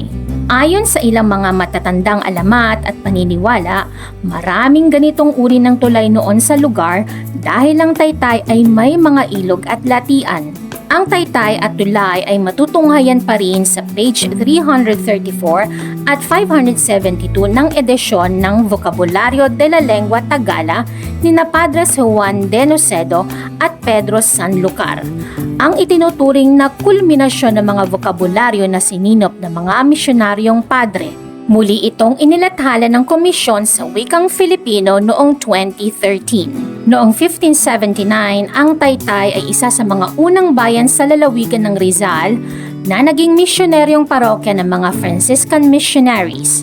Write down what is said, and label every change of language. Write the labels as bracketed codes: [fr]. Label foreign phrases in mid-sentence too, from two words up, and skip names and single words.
[tl] Ayon sa ilang mga matatandang alamat at paniniwala, maraming ganitong uri ng tulay noon sa lugar dahil ang Taytay ay may mga ilog at latian. Ang Taytay at tulay ay matutunghayan pa rin sa page 334 at 572 ng edisyon ng Vocabulario de la Lengua Tagala ni Padres Juan de Nocedo at Pedro Sanlucar. Ang itinuturing na kulminasyon ng mga vokabularyo na sininop ng mga misyonaryong padre. Muli itong inilathala ng komisyon sa wikang Filipino noong 2013. Noong 1579, ang Taytay ay isa sa mga unang bayan sa lalawigan ng Rizal na naging misyonaryong parokya ng mga [en] Franciscan missionaries.